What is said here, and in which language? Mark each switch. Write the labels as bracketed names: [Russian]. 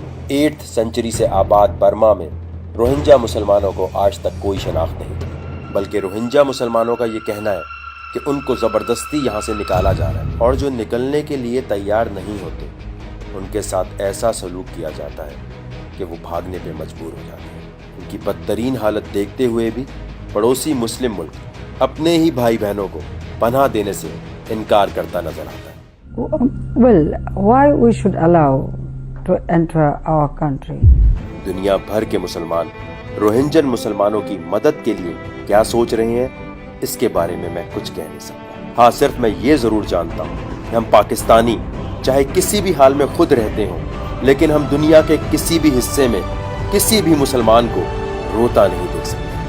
[Hindi] 8th century से आबाद Burma में रोहिंग्या मुसलमानों को आज तक कोई शनाख्त नहीं, बल्कि रोहिंग्या मुसलमानों का ये कहना है कि उनको ज़बरदस्ती यहाँ से निकाला जा रहा है और जो निकलने के लिए तैयार नहीं होते उनके साथ ऐसा सलूक किया जाता है कि वो भागने पे मजबूर हो जाते हैं। उनकी बदतरीन हालत देखते हुए भी पड़ोसी मुस्लिम मुल्क अपने ही भाई बहनों को पनाह देने से इनकार करता नजर आता है। [English] Well, why we should allow to enter our country? [Hindi] दुनिया भर के मुसलमान रोहिंग्यन मुसलमानों की मदद के लिए क्या सोच रहे हैं इसके बारे में मैं कुछ कह नहीं सकता। हाँ, सिर्फ मैं ये जरूर जानता हूँ कि हम पाकिस्तानी चाहे किसी भी हाल में खुद रहते हों, लेकिन हम दुनिया के किसी भी हिस्से में किसी भी मुसलमान को रोता नहीं देख सकते।